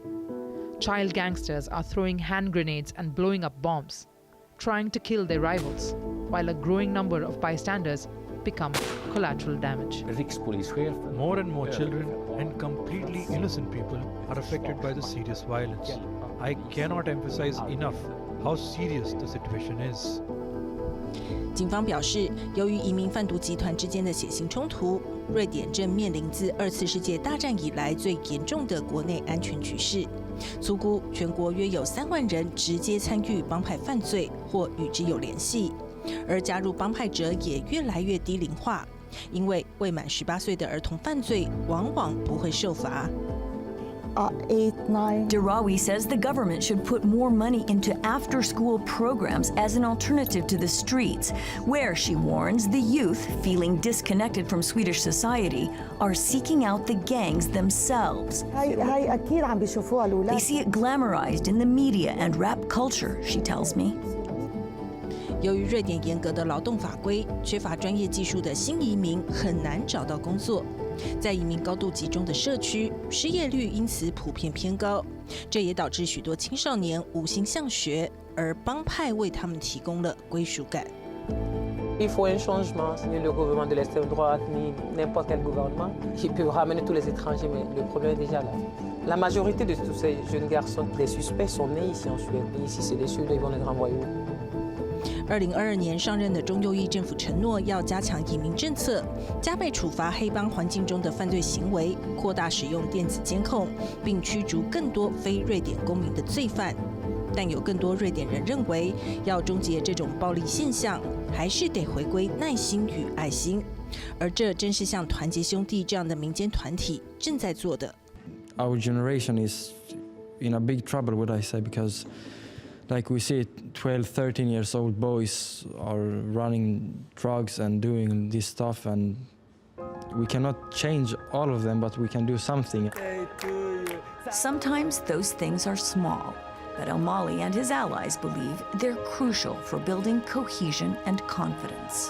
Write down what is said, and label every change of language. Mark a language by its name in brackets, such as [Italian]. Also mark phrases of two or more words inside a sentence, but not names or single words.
[English] Child gangsters are throwing hand grenades and blowing up bombs, trying to kill their rivals, while a growing number of bystanders become collateral damage. More and more children and completely innocent people are affected by the serious violence. I cannot emphasize enough how serious the situation is. [Chinese] 警方表示，由于移民贩毒集团之间的血腥冲突，瑞典正面临自2次世界大战以来最严重的国内安全局势。粗估，全国约有3万人直接参与帮派犯罪或与之有联系，而加入帮派者也越来越低龄化，因为未满18岁的儿童犯罪往往不会受罚。 [English] Darawi says the government should put more money into after-school programs as an alternative to the streets, where, she warns, the youth, feeling disconnected from Swedish society, are seeking out the gangs themselves. They see it glamorized in the media and rap culture, she tells me. [Chinese] 由于瑞典严格的劳动法规，缺乏专业技术的新移民很难找到工作。在移民高度集中的社区，失业率因此普遍偏高，这也导致许多青少年无心向学，而帮派为他们提供了归属感。 [French] Il faut un changement, ni le gouvernement de l'extrême droite, ni n'importe quel gouvernement. Il peut ramener tous les étrangers, mais le problème est déjà là. La majorité de tous ces jeunes garçons, des suspects, sont nés ici en Suède. Et ici, c'est des Suédois, ils vont les renvoyer où? [Chinese] 2022 年上任的中右翼政府承诺要加强移民政策，加倍处罚黑帮环境中的犯罪行为，扩大使用电子监控，并驱逐更多非瑞典公民的罪犯。但有更多瑞典人认为，要终结这种暴力现象，还是得回归耐心与爱心，而这正是像团结兄弟这样的民间团体正在做的。 [English] Our generation is in a big trouble, would I say, because like we see 12, 13 years old boys are running drugs and doing this stuff, and we cannot change all of them, but we can do something. Sometimes those things are small, but Al-Mali and his allies believe they're crucial for building cohesion and confidence.